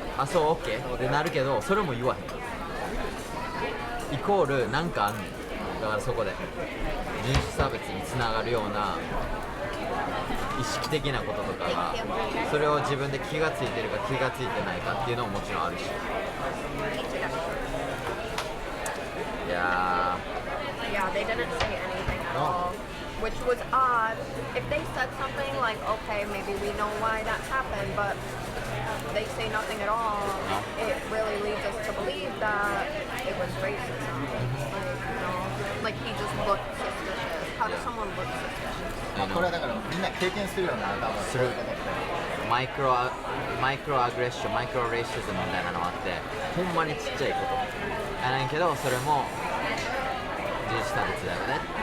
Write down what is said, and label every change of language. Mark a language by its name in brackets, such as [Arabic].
[Japanese] あ、そう、オッケーってなるけど、それも言わへん。イコールなんかあんねん。だからそこで人種差別につながるような意識的なこととかが、それを自分で気がついてるか気がついてないかっていうのももちろんあるし。いや [English] Yeah, they didn't say anything at all, which was odd. If they said something like, okay, maybe we know why that happened, but they say nothing at all, it really leads us to believe that it was racism. Like, you know, like he just looked suspicious. How how does someone look suspicious? [Japanese] まあこれはだからみんな経験するよな、多分するそういうことって。マイクロアグレッション、マイクロレイシズムみたいなのがあって、ほんまにちっちゃいことやねんけど、それも人種差別だよね。